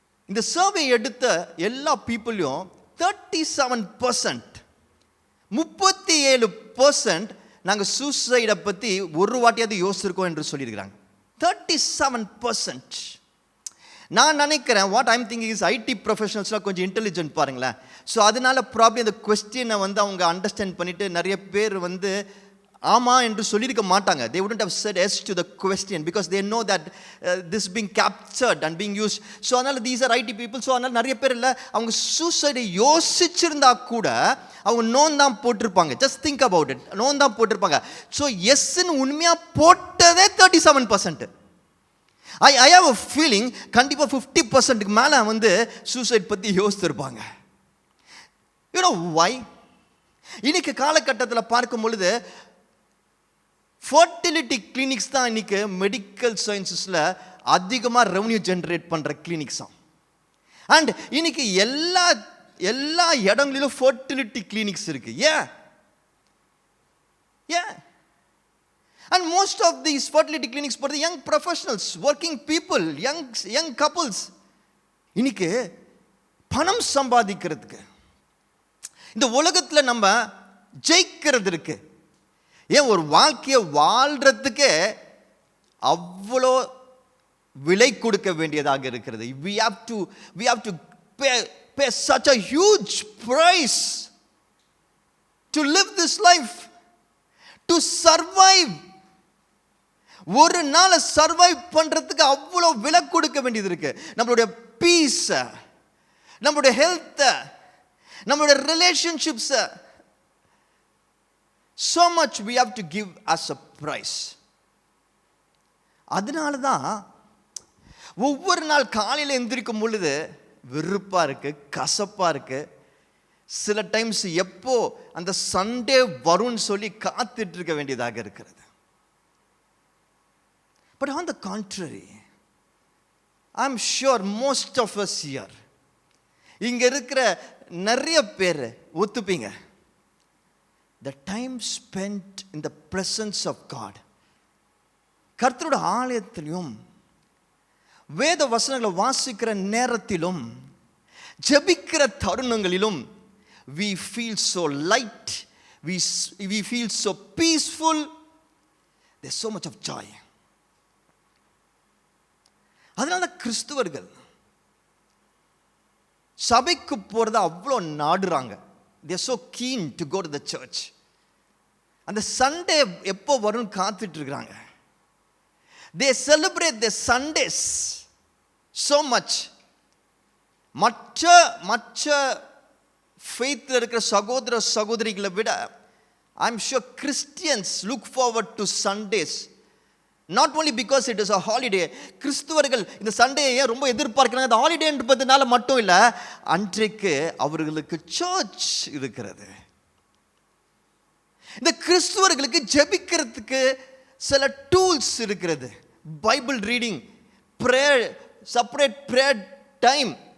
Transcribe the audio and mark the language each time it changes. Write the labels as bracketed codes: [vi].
[ta] இந்த சர்வே எடுத்த எல்லா பீப்புளையும் 37% நாங்கள் சூசைடை பற்றி ஒரு வாட்டியாவது யோசிச்சிருக்கோம் என்று சொல்லியிருக்கிறாங்க. 37%. நான் நினைக்கிறேன், [en] what I'm thinking is, [ta] ID ப்ரொஃபஷனல்ஸ்லாம் கொஞ்சம் இன்டெலிஜென்ட் பாருங்களேன். ஸோ அதனால ப்ராப்ளம் இந்த கொஸ்டினை வந்து அவங்க அண்டர்ஸ்டாண்ட் பண்ணிட்டு நிறைய பேர் வந்து ஆமாம் என்று சொல்லியிருக்க மாட்டாங்க. [en] They wouldn't have said yes to the question because they know that this being captured and being used. [ta] So அதனால் [en] these are IT people. [ta] So அதனால் நிறைய பேர் இல்லை, அவங்க சூசைடை யோசிச்சிருந்தா கூட அவங்க நோன் தான் போட்டிருப்பாங்க. [en] just think about it, [ta] known தான் போட்டிருப்பாங்க. ஸோ எஸ்ன்னு உண்மையாக போட்டதே 37%. [en] I have a feeling [ta] கண்டிப்பாக 50%க்கு மேலே வந்து சூசைட் பற்றி யோசிச்சிருப்பாங்க. [en] You know why? [ta] இன்னைக்கு காலகட்டத்தில் பார்க்கும் பொழுது ஃபர்டிலிட்டி கிளினிக்ஸ் தான் இன்னைக்கு மெடிக்கல் சயின்சஸில் அதிகமாக ரெவன்யூ ஜென்ரேட் பண்ணுற கிளினிக்ஸாம். அண்ட் இன்னைக்கு எல்லா இடங்களிலும் ஃபர்டிலிட்டி கிளினிக்ஸ் இருக்கு. ஏன்? [en] And most of these fertility clinics for the young professionals, working people, young couples. [ta] இன்னைக்கு பணம் சம்பாதிக்கிறதுக்கு, இந்த உலகத்தில் நம்ம ஜெயிக்கிறது இருக்கு. ஏன் ஒரு வாழ்க்கையை வாழ்றதுக்கே அவ்வளோ விலை கொடுக்க வேண்டியதாக இருக்கிறது. [en] we have to pay such a huge price to live this life, to survive. [ta] ஒரு நாளை சர்வைவ் பண்றதுக்கு அவ்வளோ விலை கொடுக்க வேண்டியது இருக்கு. நம்மளுடைய பீஸ், நம்மளுடைய ஹெல்த், நம்மளுடைய relationships, [en] so much we have to give as a price. [ta] அதனால தான் ஒவ்வொரு நாள் காலையில் எந்திரிக்கும் பொழுது வெறுப்பாக இருக்கு, கசப்பாக இருக்கு. சில டைம்ஸ் எப்போ அந்த சண்டே வரும்னு சொல்லி காத்துட்டு இருக்க வேண்டியதாக இருக்கிறது. [en] But on the contrary, I'm sure most of us here, [ta] இங்க இருக்கிற நிறைய பேர் ஒத்துப்பீங்க, [en] the time spent in the presence of God, [ta] கர்த்தருடைய ஆலயத்திலும் வேத வசனங்களை வாசிக்கிற நேரத்திலும் ஜெபிக்கிற தருணங்களிலும் [en] we feel so light, we feel so peaceful, there's so much of joy. [ta] அதனால தான் கிறிஸ்துவர்கள் சபைக்கு போறத அவ்வளோ நாடுறாங்க. [en] they are so keen to go to the church. [ta] அந்த சண்டே எப்போ வரும்னு காத்துட்டு இருக்கிறாங்க. [en] they celebrate their Sundays so much. [ta] மற்ற ஃபெய்த்தில் இருக்கிற சகோதர சகோதரிகளை விட [en] I'm sure Christians look forward to Sundays. Not only because it is a holiday. [ta] கிறிஸ்துவர்கள் இந்த சண்டேயை ரொம்ப எதிர்பார்க்கிறாங்க. அந்த ஹாலிடேன்றதுனால மட்டும் இல்லை, அன்றைக்கு அவர்களுக்கு சர்ச் இருக்கிறது. இந்த கிறிஸ்துவர்களுக்கு ஜெபிக்கிறதுக்கு சில டூல்ஸ் இருக்கிறது. Bible reading, prayer, separate prayer time.